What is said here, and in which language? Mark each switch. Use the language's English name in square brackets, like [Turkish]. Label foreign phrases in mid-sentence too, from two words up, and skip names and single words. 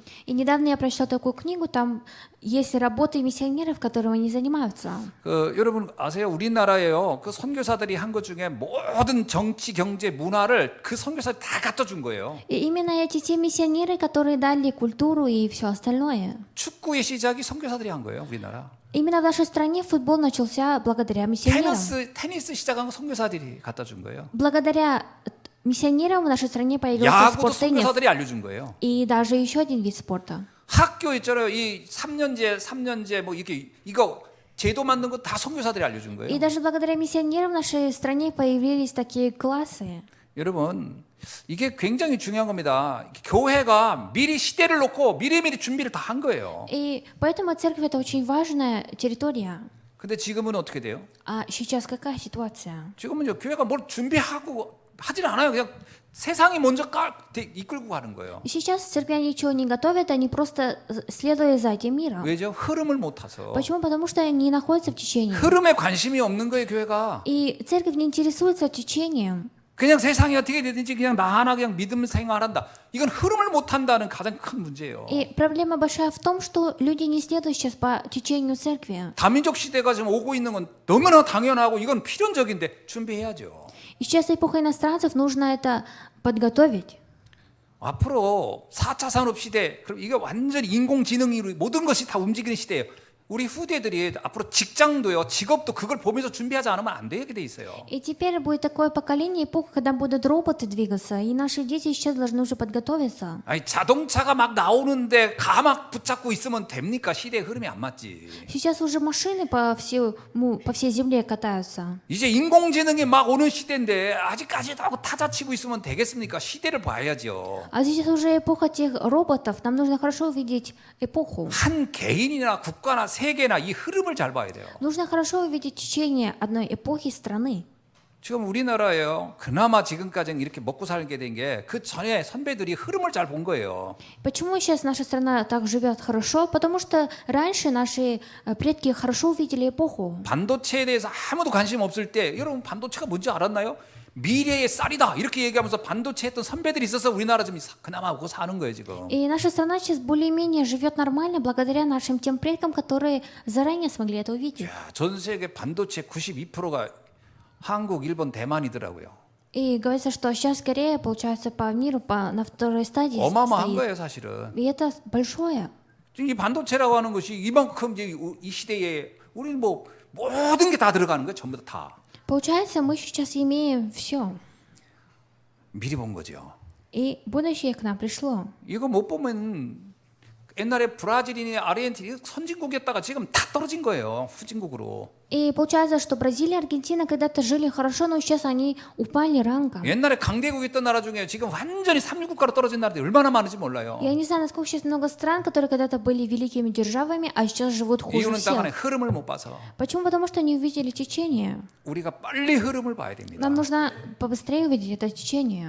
[Russian] И недавно я прочитала такую книгу, там есть работы миссионеров, которыми они занимаются. [Korean] 여러분 아세요? 우리나라에요, 그 선교사들이 한 것 중에 모든 정치, 경제, 문화를 그 선교사들이 다 갖다 준 거예요. [Russian] И именно эти те миссионеры, которые дали культуру и все остальное. [Korean] 축구의 시작이 선교사들이 한 거예요, 우리나라. [Russian] Именно в нашей стране футбол начался благодаря миссионерам. [Korean] 테니스 시작한 거 선교사들이 갖다 준 거예요. [Russian] Благодаря миссионерам в нашей стране появился [Korean] 야구도 [Russian] спорт теннис. [Korean] 선교사들이 알려준 거예요. [Russian] И даже еще один вид спорта. [Korean] 학교 있잖아요. 이 3년제 뭐 이거 제도 만든 거 다 선교사들이 알려준 거예요. [Russian] И даже благодаря миссионерам в нашей стране появились такие классы. [Korean] 여러분, 이게 굉장히 중요한 겁니다. 교회가 미리 시대를 놓고 미리미리 준비를 다 한 거예요. [Russian] И поэтому церковь это очень важная территория. [Korean] 근데 지금은 어떻게 돼요? [Russian] А сейчас какая ситуация? [Korean] 지금은요, 교회가 뭘 준비하고 하질 않아요. 그냥 세상이 먼저 이끌고 가는 거예요. [Russian] И сейчас церкви ничего не готовят, они просто следуют за этим миром. [Korean] 왜죠? 흐름을 못 타서. [Russian] Почему? Потому что они находятся в течении. [Korean] 흐름에 관심이 없는 거예요, 교회가. [Russian] И церковь не интересуется течением. [Korean] 그냥 세상이 어떻게 되든지 그냥 나 하나 그냥 믿음 생활한다. 이건 흐름을 못 탄다는 가장 큰 문제예요. [Russian] И проблема большая в том, что люди не следуют сейчас по течению церкви. [Korean] 다민족 시대가 지금 오고 있는 건 너무나 당연하고 이건 필연적인데 준비해야죠. [Russian] И сейчас эпоха иностранцев, нужно это подготовить. [Korean] 앞으로 4차 산업 시대, 그럼 이게 완전히 인공지능으로 모든 것이 다 움직이는 시대예요. 우리 후대들이 앞으로 직장도요, 직업도 그걸 보면서 준비하지 않으면 안 되게 돼 있어요. [Russian] И теперь будет такое поколение, эпоха, когда будут роботы двигаться, и наши дети сейчас должны уже подготовиться. [Korean] 아니 자동차가 막 나오는데 가막 붙잡고 있으면 됩니까? 시대의 흐름이 안 맞지. [Russian] Сейчас уже машины по всей земле катаются. [Korean] 이제 인공지능이 막 오는 시대인데 아직까지도 하고 타자 치고 있으면 되겠습니까? 시대를 봐야죠. [Russian] А сейчас уже эпоха тех роботов, нам нужно хорошо увидеть эпоху. [Korean] 한 개인이나 국가나 세계나 이 흐름을 잘 봐야 돼요. [Russian] Нужно хорошо увидеть течение одной эпохи страны. [Korean] 지금 우리나라에요. 그나마 지금까지는 이렇게 먹고 살게 된 게 그 전에 선배들이 흐름을 잘 본 거예요. [Russian] Почему сейчас наша страна так живет хорошо? Потому что раньше наши предки хорошо увидели эпоху. [Korean] 반도체에 대해서 아무도 관심 없을 때 여러분 반도체가 뭔지 알았나요? 미래의 쌀이다 이렇게 얘기하면서 반도체 했던 선배들이 있어서 우리나라 좀 그나마 먹고 사는 거예요 지금. [Russian] И наша страна сейчас более-менее живет нормально благодаря нашим тем предкам, которые заранее смогли это увидеть. [Korean] 야, 전 세계 반도체 92%가 한국, 일본, 대만이더라고요. [Russian] И говорится, что сейчас Корея, получается, по миру на второй стадии [Korean] 어마어마한 [Russian] стоит. [Korean] 거예요 사실은. [Russian] И это большое. [Korean] 이 반도체라고 하는 것이 이만큼 이제 이 시대에 우리는 뭐 모든 게 다 들어가는 거예요 전부 다. [Russian] Получается, мы сейчас имеем все. [Korean] 미리 본 거죠. [Russian] И будущее к нам пришло. [Korean] 이거 못 보면 옛날에 브라질이나 아르헨티나 선진국이었다가 지금 다 떨어진 거예요. 후진국으로. [Russian] И получается, что Бразилия, Аргентина когда-то жили хорошо, но сейчас они упали ранком. [Korean] 옛날에 강대국이었던 나라 중에 지금 완전히 삼류국가로 떨어진 на라들이 얼마나 많은지 몰라요. [Russian] Я не знаю, насколько сейчас много стран, которые когда-то были великими державами, а сейчас живут хуже [Korean] 이유는 딱 하나의 [Russian] всех. [Korean] 흐름을 못 봐서 [Russian] Почему? Потому что они увидели течение. [Korean] 우리가 빨리 흐름을 봐야 됩니다. [Russian] Нам нужно побыстрее увидеть это течение.